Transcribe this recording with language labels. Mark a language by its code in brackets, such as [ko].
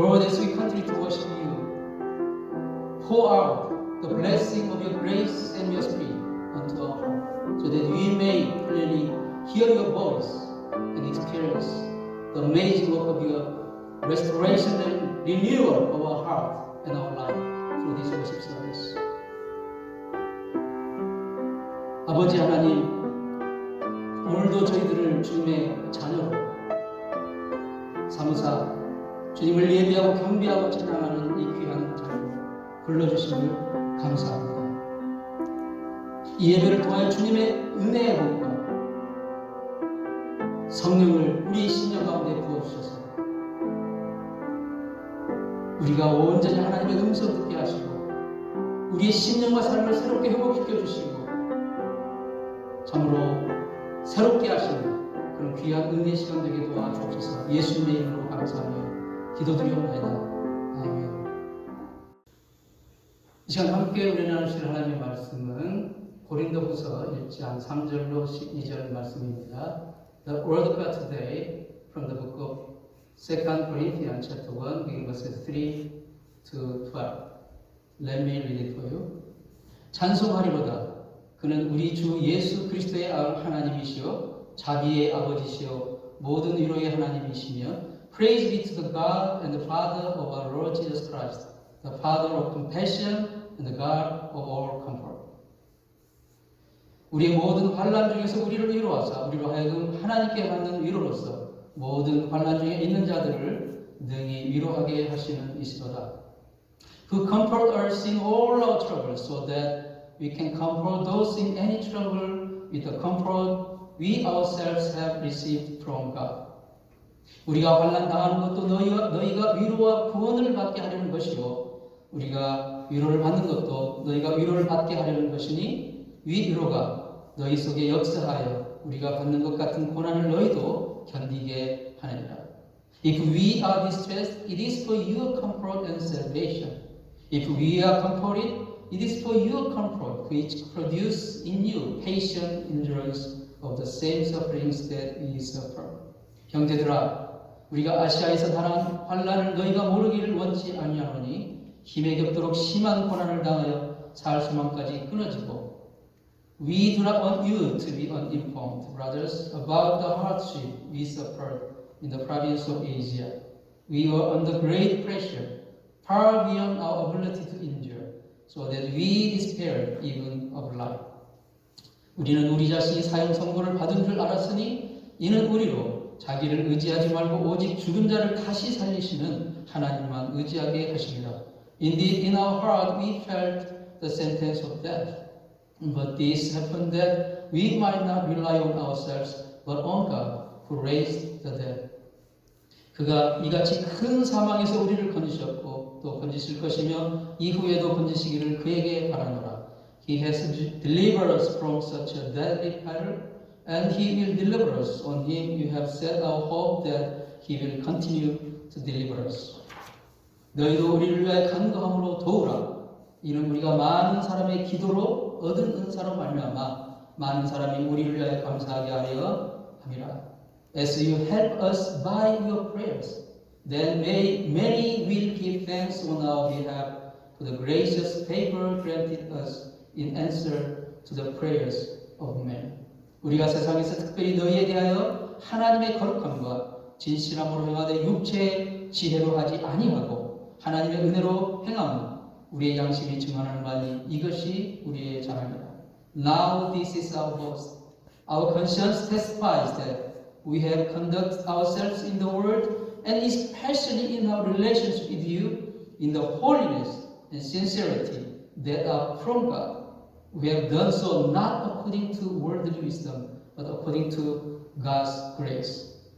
[en] Lord, as we continue to worship you, pour out the blessing of your grace and your spirit unto our heart, so that we may clearly hear your voice and experience the amazing work of your restoration and renewal of our heart and our life through this worship service. [ko] 아버지 하나님, 오늘도 저희들을 주님의 자녀로 삼으사 주님을 예배하고 경배하고 찬양하는 이 귀한 자리로 불러주심을 감사합니다. 이 예배를 통하여 주님의 은혜의 복과 성령을 우리 심령 가운데 부어주셔서 우리가 온전히 하나님의 음성 듣게 하시고 우리의 심령과 삶을 새롭게 회복시켜 주시고 참으로 새롭게 하시는 그런 귀한 은혜 시간 되게 도와주옵소서. 예수님의 이름으로 감사하며 기도드리옵나이다. 아멘. 이 시간 함께 우리 나누실 하나님의 말씀은 고린도후서 1장 3절로 12절 말씀입니다. [en] The word of God today from the book of 2 Corinthians chapter 1, beginning verses 3 to 12. Let me read it for you. [ko] 찬송하리로다. 그는 우리 주 예수 그리스도의 하나님이시요 자비의 아버지시요 모든 위로의 하나님이시며 [en] Praise be to the God and the Father of our Lord Jesus Christ, the Father of compassion and the God of all comfort. [ko] 우리의 모든 환난 중에서 우리를 위로하사 우리로 하여금 하나님께 받는 위로로서 모든 환난 중에 있는 자들을 능히 위로하게 하시는 이시로다. [en] Who comfort us in all our troubles so that we can comfort those in any trouble with the comfort we ourselves have received from God. [ko] 우리가 환난 당하는 것도 너희가 위로와 구원을 받게 하려는 것이요 우리가 위로를 받는 것도 너희가 위로를 받게 하려는 것이니 위로가 너희 속에 역사하여 우리가 받는 것 같은 고난을 너희도 견디게 하느니라. [en] If we are distressed, it is for your comfort and salvation. If we are comforted, it is for your comfort, which produce in you patient endurance of the same sufferings that we suffer. [ko] 형제들아, 우리가 아시아에서 당한 환난을 너희가 모르기를 원치 아니하노니 힘에 겹도록 심한 고난을 당하여 살 수만까지 끊어지고 [en] We do not want you to be uninformed, brothers, about the hardship we suffered in the province of Asia. We were under great pressure, far beyond our ability to endure, so that we despaired even of life. [ko] 우리는 우리 자신이 사형 선고를 받은 줄 알았으니 이는 우리로 자기를 의지하지 말고 오직 죽은 자를 다시 살리시는 하나님만 의지하게 하십니다. [en] Indeed, in our heart we felt the sentence of death. But this happened that we might not rely on ourselves, but on God, who raised the dead. [ko] 그가 이같이 큰 사망에서 우리를 건지셨고 또 건지실 것이며 이후에도 건지시기를 그에게 바라노라. [en] He has delivered us from such a deadly peril, and He will deliver us. On Him you have set our hope that He will continue to deliver us. [ko] 너희도 우리를 위하여 간구함으로 도우라. 이는 우리가 많은 사람의 기도로 얻은 은사로 말미암아 많은 사람이 우리를 위하여 감사하게 하려 함이라. [en] As you help us by your prayers, then many will give thanks on our behalf for the gracious favor granted us in answer to the prayers of men. [ko] 우리가 세상에서 특별히 너희에 대하여 하나님의 거룩함과 진실함으로 행하되 육체의 지혜로 하지 아니하고 하나님의 은혜로 행함은 우리의 양심이 증언하는 바니 이것이 우리의 자랑이다. [en] Now this is our boast. Our conscience testifies that we have conducted ourselves in the world, and especially in our relations with you, in the holiness and sincerity that are from God. We have done so not according to worldly wisdom, but according to God's grace.